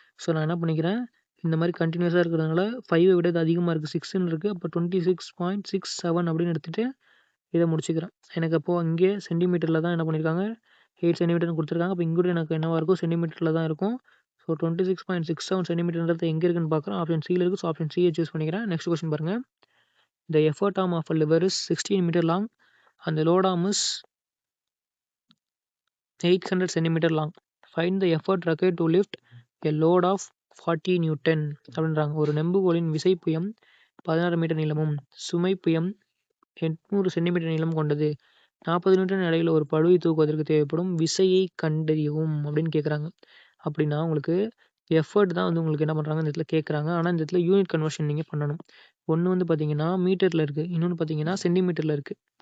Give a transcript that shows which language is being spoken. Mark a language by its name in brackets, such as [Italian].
[Tamil] So நான் என்ன பண்ணிக்கிறேன், இந்த மாதிரி கண்டினியூஸாக இருக்கிறதுனால 5 விட இது அதிகமாக இருக்குது, 6ன்னு இருக்குது. அப்போ 26.67 அப்படின்னு எடுத்துகிட்டு இதை முடிச்சுக்கிறேன். எனக்கு அப்போது இங்கே சென்டிமீட்டரில் தான் என்ன பண்ணியிருக்காங்க, 8 சென்டிமீட்டர்னு கொடுத்துருக்காங்க. அப்போ இங்கூட எனக்கு என்னவாக இருக்கும், சென்டிமீட்டரில் தான் இருக்கும். ஸோ 26.67 சென்டிமீட்டர்ன்றது எங்கே இருக்குன்னு பார்க்குறோம், ஆப்ஷன் சியில் இருக்குது. ஸோ ஆப்ஷன் சியை சூஸ் பண்ணிக்கிறேன். நெக்ஸ்ட் கொஸ்டின் பாருங்கள். [English] The effort arm of a lever is 16 meter long and the load arm is 800 centimeter long. Find the effort required to lift a load of 40 Newton [Tamil] அப்படின்றாங்க. ஒரு நெம்புகோலின் விசைப்புயம் 16 metre நீளமும் சுமை புயம் 800 centimetre நீளம் கொண்டது. 40 Newton இடையில ஒரு பளுவை தூக்குவதற்கு தேவைப்படும் விசையை கண்டறியவும் அப்படின்னு கேட்குறாங்க. அப்படின்னா உங்களுக்கு எஃபர்ட் தான் வந்து உங்களுக்கு என்ன பண்ணுறாங்க, இந்த இடத்துல கேட்குறாங்க. ஆனால் இந்த இடத்துல யூனிட் கன்வர்ஷன் நீங்கள் பண்ணணும். ஒன்று வந்து பார்த்தீங்கன்னா மீட்டரில் இருக்குது, இன்னொன்று பார்த்தீங்கன்னா சென்டிமீட்டரில் இருக்குது.